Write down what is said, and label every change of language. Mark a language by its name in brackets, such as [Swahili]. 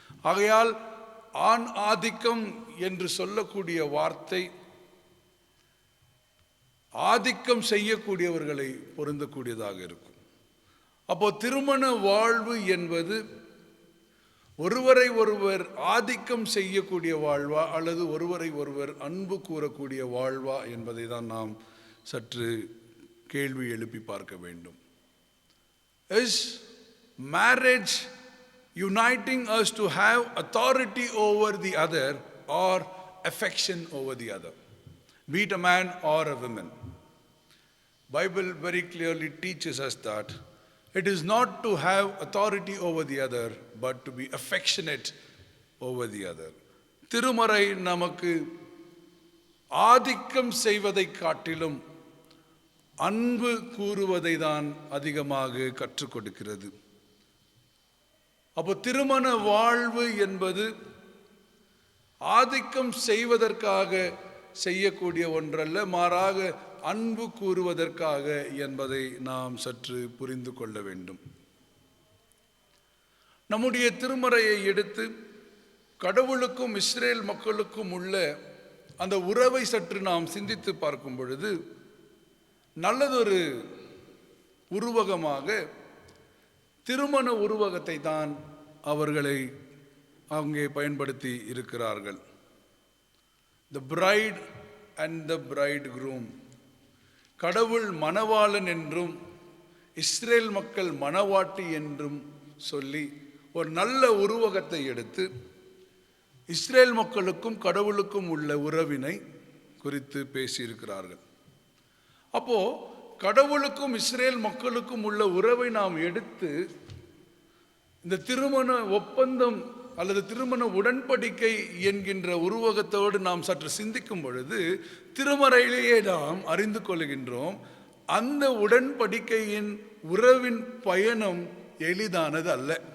[Tamil] ஆகையால் ஆண் ஆதிக்கம் என்று சொல்லக்கூடிய வார்த்தை ஆதிக்கம் செய்யக்கூடியவர்களை பொருந்தக்கூடியதாக இருக்கும். அப்போ திருமண வாழ்வு என்பது ஒருவரை ஒருவர் ஆதிக்கம் செய்யக்கூடிய வாழ்வா அல்லது ஒருவரை ஒருவர் அன்பு கூறக்கூடிய வாழ்வா என்பதை தான் நாம் சற்று கேள்வி எழுப்பி பார்க்க வேண்டும். [English] Is marriage uniting us to have authority over the other or affection over the other, be it a man or a woman? Bible very clearly teaches us that it is not to have authority over the other, but to be affectionate over the other. [Tamil] திருமறை நமக்கு ஆதிக்கம் செய்வதை காட்டிலும் அன்பு கூறுவதை தான் அதிகமாக கற்றுக் கொடுக்கிறது. அப்போ திருமண வாழ்வு என்பது ஆதிக்கம் செய்வதற்காக செய்யக்கூடிய ஒன்றல்ல, மாறாக அன்பு கூறுவதற்காக என்பதை நாம் சற்று புரிந்து கொள்ள வேண்டும். நம்முடைய திருமறையை எடுத்து கடவுளுக்கும் இஸ்ரேல் மக்களுக்கும் உள்ள அந்த உறவை சற்று நாம் சிந்தித்து பார்க்கும் பொழுது நல்லதொரு உருவகமாக திருமண உருவகத்தை தான் அவர்களை அங்கே பயன்படுத்தி இருக்கிறார்கள். [English] The bride and the bridegroom. [Tamil] கடவுள் மணவாளன் என்றும் இஸ்ரேல் மக்கள் மணவாட்டி என்றும் சொல்லி ஒரு நல்ல உருவகத்தை எடுத்து இஸ்ரேல் மக்களுக்கும் கடவுளுக்கும் உள்ள உறவினை குறித்து பேசியிருக்கிறார்கள். அப்போ கடவுளுக்கும் இஸ்ரேல் மக்களுக்கும் உள்ள உறவை நாம் எடுத்து இந்த திருமண ஒப்பந்தம் அல்லது திருமண உடன்படிக்கை என்கின்ற உருவகத்தோடு நாம் சற்று சிந்திக்கும் பொழுது திருமறையிலேயே நாம் அறிந்து கொள்கின்றோம், அந்த உடன்படிக்கையின் உறவின் பயணம் எளிதானது அல்ல.